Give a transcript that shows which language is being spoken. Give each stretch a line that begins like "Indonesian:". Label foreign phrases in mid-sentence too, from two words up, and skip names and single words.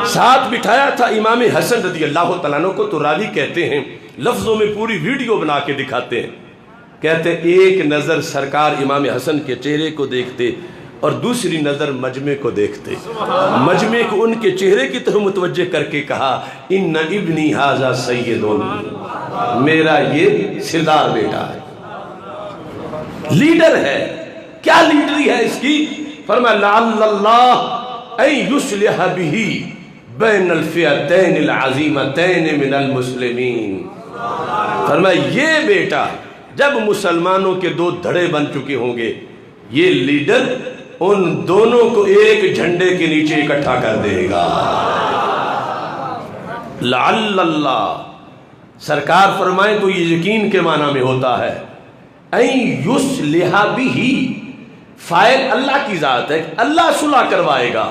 Urdu: ساتھ بٹھایا تھا امام حسن
Arabic: رضی اللہ تعالیٰ عنہ
Urdu: کو، تو راوی کہتے ہیں لفظوں میں پوری ویڈیو بنا کے دکھاتے ہیں، کہتے ایک نظر سرکار امام حسن کے چہرے کو دیکھتے اور دوسری نظر مجمع کو دیکھتے، مجمع کو ان کے چہرے کی طرف متوجہ کر کے کہا
Arabic: ان ابنی ھذا سید،
Urdu: میرا یہ سردار بیٹا ہے، لیڈر ہے۔ کیا لیڈری ہے اس کی؟ فرمایا
Arabic: لعل اللہ ان یصلح بہ بین الفئتین العظیمتین من المسلمین۔
Urdu: فرمایا یہ بیٹا جب مسلمانوں کے دو دھڑے بن چکے ہوں گے، یہ لیڈر ان دونوں کو ایک جھنڈے کے نیچے اکٹھا کر دے گا۔
Arabic: لعل اللہ،
Urdu: سرکار فرمائے تو یہ یقین کے معنی میں ہوتا ہے،
Arabic: این یصلح بہ،
Urdu: فاعل اللہ کی ذات ہے، اللہ صلح کروائے گا۔